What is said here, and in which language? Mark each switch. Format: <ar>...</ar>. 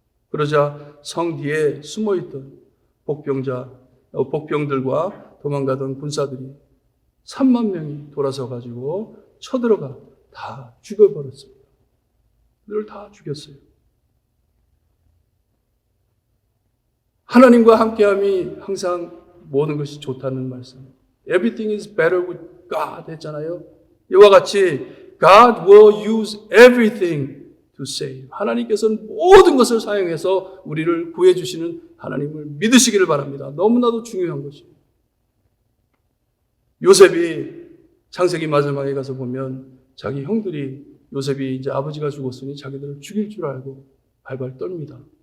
<ko>그러자 성 뒤에 숨어있던 복병들과 도망가던 군사들이 3만 명이 돌아서가지고 쳐들어가 다 죽여버렸습니다. 그들을 다 죽였어요. 하나님과 함께함이 항상 모든 것이 좋다는 말씀.</ko> <en>Everything is better with God</en> <ko>했잖아요. 이와 같이</ko> <en>God will use everything to save.</en> <ko>하나님께서는 모든 것을 사용해서 우리를 구해주시는 하나님을 믿으시기를 바랍니다. 너무나도 중요한 것이에요. 요셉이 창세기 마지막에 가서 보면 자기 형들이 요셉이 이제 아버지가 죽었으니 자기들을 죽일 줄 알고 발발 떨립니다.</ko>